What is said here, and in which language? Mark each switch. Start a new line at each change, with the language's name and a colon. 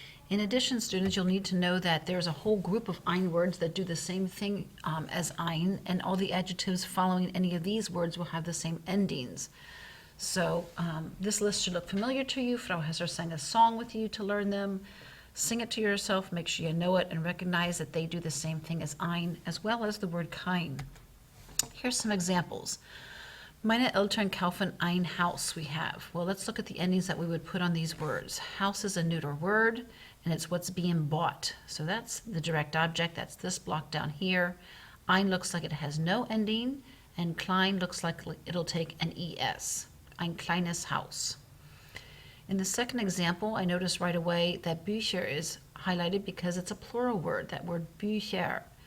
English: In addition, students, you'll need to know that there's a whole group of ein words that do the same thing as ein, and all the adjectives following any of these words will have the same endings. So this list should look familiar to you. Frau Hesser sang a song with you to learn them. Sing it to yourself, make sure you know it, and recognize that they do the same thing as ein, as well as the word kein. Here's some examples.
German: Meine Eltern kaufen ein Haus
English: we have. Well, let's look at the endings that we would put on these words. House is a neuter word, and it's what's being bought. So that's the direct object. That's this block down here. Ein looks like it has no ending, and klein looks like it'll take an es.
German: Ein kleines Haus.
English: In the second example, I noticed right away that Bücher is highlighted because it's a plural word, that word Bücher.